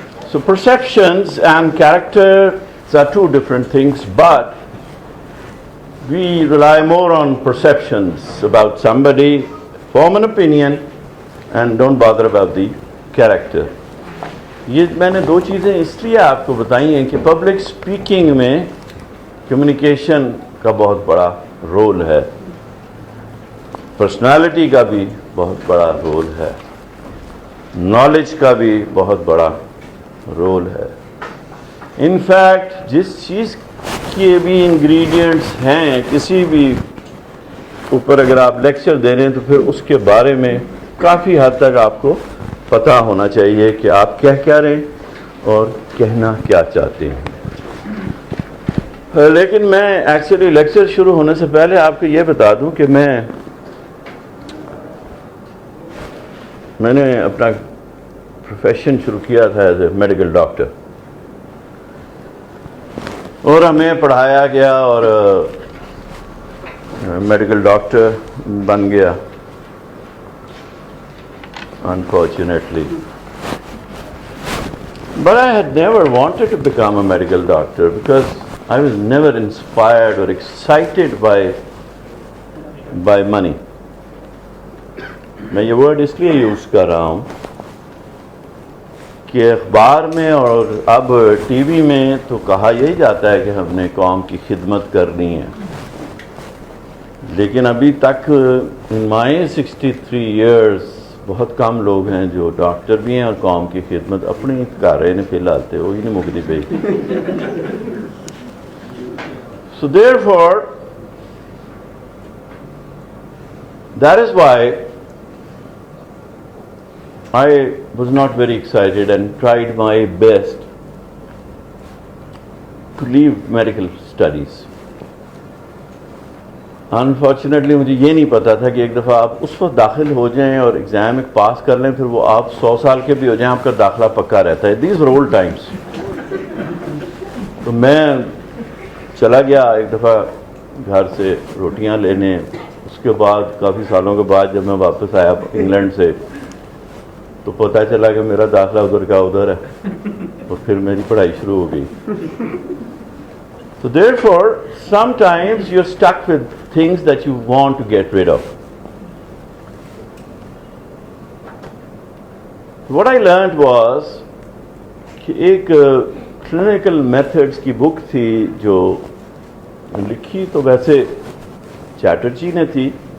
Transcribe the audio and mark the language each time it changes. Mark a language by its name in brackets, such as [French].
[English] So perceptions and character are two different things, but we rely more on perceptions about somebody, form an opinion and don't bother about the character. [Urdu] یہ میں نے دو چیزیں اس لیے آپ کو بتائی ہیں کہ پبلک اسپیکنگ میں کمیونیکیشن کا بہت بڑا رول ہے، پرسنالٹی کا بھی بہت بڑا رول ہے، نالج کا بھی بہت بڑا رول ہے. انفیکٹ جس چیز کے بھی انگریڈینٹس ہیں کسی بھی اوپر اگر آپ لیکچر دے رہے ہیں تو پھر اس کے بارے میں کافی حد تک آپ کو پتہ ہونا چاہیے کہ آپ کیا رہے ہیں اور کہنا کیا چاہتے ہیں. لیکن میں ایکچولی لیکچر شروع ہونے سے پہلے آپ کو یہ بتا دوں کہ میں نے اپنا پروفیشن شروع کیا تھا ایز اے میڈیکل ڈاکٹر، اور ہمیں پڑھایا گیا اور میڈیکل ڈاکٹر بن گیا unfortunately. [English] But I had never wanted to become a medical doctor because I was never inspired or excited by money. [Urdu] میں یہ ورڈ اس لیے یوز کر رہا ہوں کہ اخبار میں اور اب ٹی وی میں تو کہا یہی جاتا ہے کہ ہم نے قوم کی خدمت کرنی ہے، لیکن ابھی تک [English] in my 63 years [Urdu] بہت کم لوگ ہیں جو ڈاکٹر بھی ہیں اور قوم کی خدمت اپنی کر رہے ہیں فی الحال تے وہی نہیں مکتی پئی. [English] So therefore that is why I was not very excited and tried my best to leave medical studies. [Urdu] Unfortunately مجھے یہ نہیں پتا تھا کہ ایک دفعہ آپ اس وقت داخل ہو جائیں اور ایگزام ایک پاس کر لیں پھر وہ آپ 100 سال کے بھی ہو جائیں آپ کا داخلہ پکا رہتا ہے. [English] These rule times. [Urdu] تو میں چلا گیا ایک دفعہ گھر سے روٹیاں لینے، اس کے بعد کافی سالوں کے بعد جب میں واپس آیا انگلینڈ سے تو پتہ چلا کہ میرا داخلہ ادھر کا ادھر ہے اور پھر میری پڑھائی شروع ہو گئی. [English] So therefore, sometimes you're stuck with things that you want to get rid of. What I learned was [Urdu] کہ ایک clinical methods کی بک تھی جو لکھی تو ویسے چیٹرجی نے تھی.